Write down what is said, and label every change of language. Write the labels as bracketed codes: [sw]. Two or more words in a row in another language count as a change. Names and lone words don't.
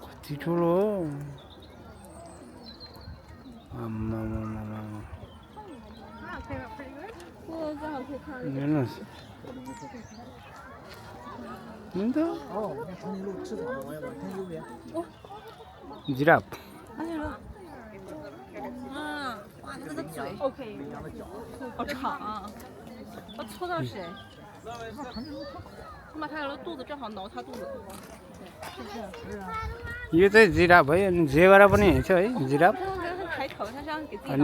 [ne] बेसी ठुलो हो आम्मामामामा हेर्नुहोस् अन्त जिराफ [zh] 哇，它这个嘴，OK，好长啊！我戳到谁？我把它的肚子正好挠它肚子。 [ne] यो चाहिँ जिराफ है अनि जेब्रा पनि छ है जिराफ [zh] 抬头，它像给自己挠痒。